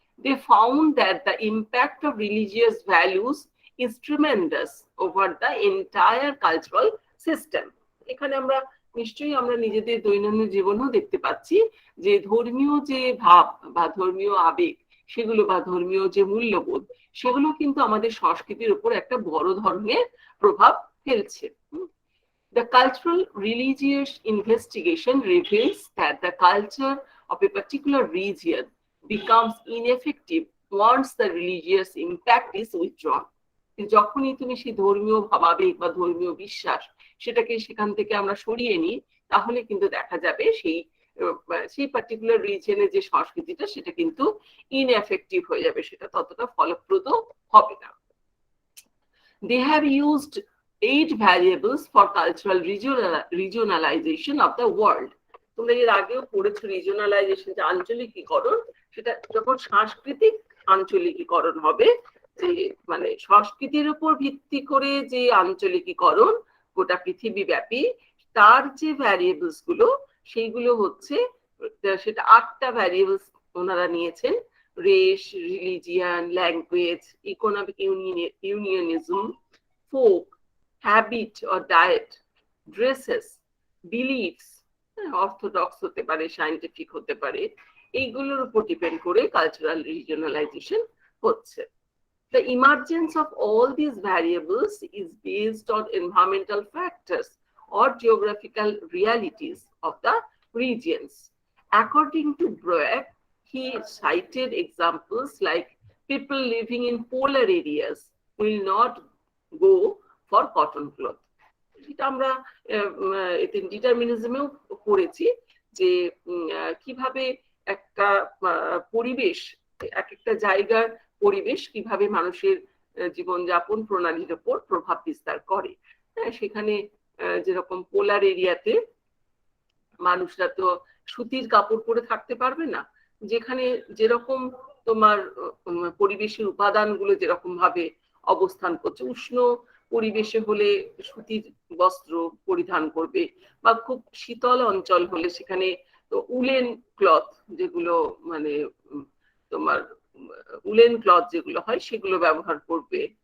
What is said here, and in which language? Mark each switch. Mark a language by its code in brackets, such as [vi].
[en] They found that the impact of religious values is tremendous over the entire cultural system. [bn] এখানে আমরা নিশ্চয়ই আমরা নিজেদের দৈনন্দিন জীবনেও দেখতে পাচ্ছি যে ধর্মীয় যে ভাব বা ধর্মীয় আবেগ সেগুলো বা ধর্মীয় যে মূল্যবোধ সেগুলো কিন্তু আমাদের সংস্কৃতির উপর একটা বড় ধরনের প্রভাব ফেলছে। [en] The cultural religious investigation reveals that the culture of a particular region becomes ineffective once the religious impact is withdrawn. [bn] যখনই তুমি সেই ধর্মীয় ভাবাবেগ বা ধর্মীয় বিশ্বাস সেটাকে সেখান থেকে আমরা সরিয়ে নিই, তাহলে কিন্তু দেখা যাবে সেই পার্টিকুলার রিজনের যে সংস্কৃতিটা সেটা কিন্তু ইনএফেক্টিভ হয়ে যাবে, সেটা ততটা ফলপ্রদ হবে না। [en] They have used 8 variables for cultural regionalization of the world. [bn] তোমরা এর আগেও পড়েছো রিজনালাইজেশন, যে আঞ্চলিকীকরণ, সেটা যখন সাংস্কৃতিক আঞ্চলিকীকরণ হবে, যে মানে সংস্কৃতির উপর ভিত্তি করে যে আঞ্চলিকীকরণ গোটা পৃথিবী ব্যাপী, তার যে ভ্যারিয়েবলস গুলো সেইগুলো হচ্ছে, সেটা 8টা ভ্যারিয়েবলস ওনারা নিয়েছেন। Race, religion, language, economic ইউনিয়নিজম, folk, habit or diet, dresses, beliefs, orthodox হতে পারে, সায়েন্টিফিক হতে পারে, এইগুলোর উপর ডিপেন্ড করে কালচারাল রিজিওনালাইজেশন হচ্ছে। [en] The emergence of all these variables is based on environmental factors or geographical realities of the regions. According to Breuer, he cited examples like people living in polar areas will not go for cotton cloth. [bn] এটা আমরা ডিটারমিনিজমেও পড়েছি যে কিভাবে একটা পরিবেশ, এক একটা জায়গার পরিবেশ কিভাবে মানুষের জীবনযাপন প্রণালীর উপর প্রভাব বিস্তার করে। সেখানে যেরকম পোলার এরিয়াতে মানুষরা তো সুতির কাপড় পরে থাকতে পারবে না, যেখানে যেরকম তোমার পরিবেশের উপাদানগুলো যেরকম ভাবে অবস্থান করছে, উষ্ণ পরিবেশে হলে সুতির বস্ত্র পরিধান করবে, বা খুব শীতল অঞ্চল হলে সেখানে তো উলেন ক্লথ, যেগুলো মানে তোমার উলেন ক্লথ যেগুলো হয় সেগুলো ব্যবহার করবে।